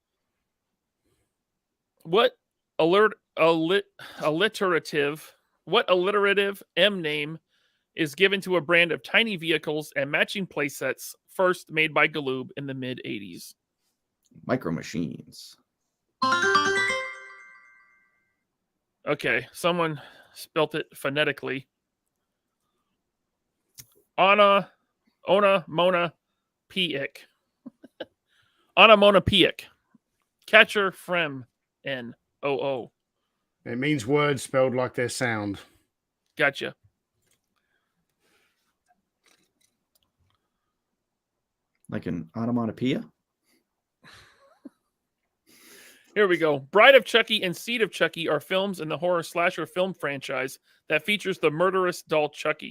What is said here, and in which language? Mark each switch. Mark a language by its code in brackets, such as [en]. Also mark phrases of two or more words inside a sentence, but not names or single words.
[en] What alliterative M name is given to a brand of tiny vehicles and matching playsets first made by Galoob in the mid-'80s? Micro Machines. Okay, someone spelt it phonetically. Ona Mona Piik. Ona Mona Piik. Catcher Frem N-O-O. It means words spelled like their sound. Gotcha. Like an onomatopoeia? Here we go. Bride of Chucky and Seed of Chucky are films in the horror slasher film franchise that features the murderous doll Chucky.